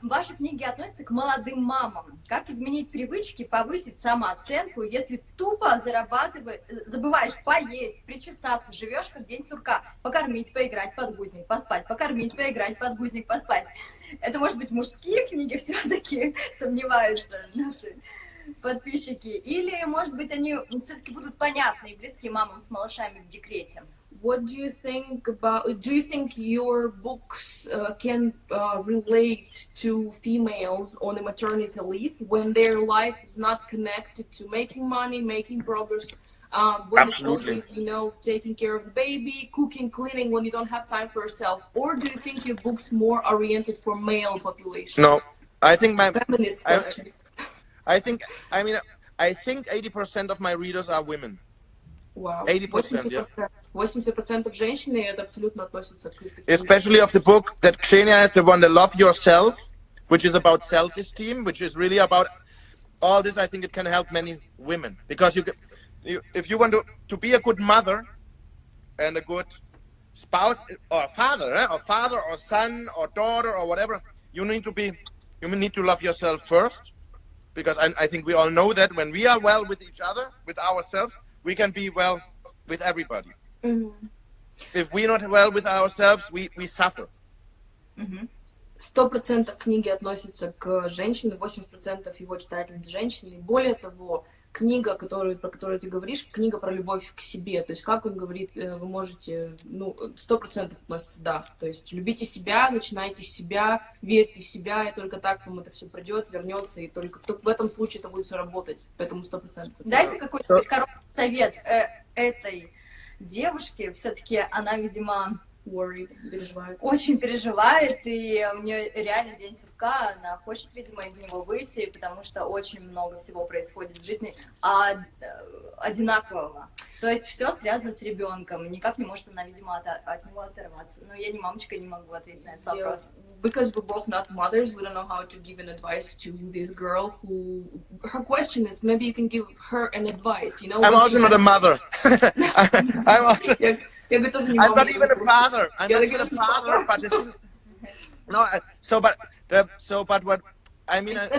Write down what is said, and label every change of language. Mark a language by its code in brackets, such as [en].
[ru] Ваши книги относятся к молодым мамам. Как изменить привычки, повысить самооценку, если тупо забываешь поесть, причесаться, живешь как день сурка, покормить, поиграть, подгузник, поспать, покормить, поиграть, подгузник, поспать. Это, может быть, мужские книги все-таки сомневаются наши подписчики? Или, может быть, они все-таки будут понятны и близки мамам с малышами в декрете? [en] What do you think about? Do you think your books can relate to females on a maternity leave when their life is not connected to making money, making progress? When it's always, you know, taking care of the baby, cooking, cleaning when you don't have time for yourself? Or do you think your book's more oriented for male population? No, I think feminist question. I think 80% of my readers are women. Wow. 80%, yeah. [ru] 80% женщин, и это абсолютно относится к... [en] Especially of the book that Xenia has, the one, The Love Yourself, which is about self-esteem, which is really about all this. I think it can help many women, because if you want to be a good mother and a good spouse or father, or son or daughter or whatever, you need to love yourself first, because I think we all know that when we are well with each other, with ourselves, we can be well with everybody. Mm-hmm. If we're not well with ourselves, we suffer. [ru] 100% книги относятся к женщинам, 80% его читательниц женщины. Более того, книга, про которую ты говоришь, книга про любовь к себе. То есть, как он говорит, вы можете, 100% относится, да. То есть, любите себя, начинайте с себя, верьте в себя, и только так вам это все придет, вернется, и только в этом случае это будет все работать. Поэтому 100%. Дайте какой-нибудь короткий совет этой девушке. Все-таки она, видимо, переживает. Очень переживает, и у нее реально день сурка, она хочет, видимо, из него выйти, потому что очень много всего происходит в жизни одинакового. То есть все связано с ребенком, никак не может она, видимо, от него оторваться. Но я не мамочка, не могу ответить на этот вопрос. [en] Because we're both not mothers, we don't know how to give an advice to this girl who, her question is, maybe you can give her an advice, you know? I'm also not a mother. I'm also... I'm not even a father. I'm not even a father, but the thing, but what I mean,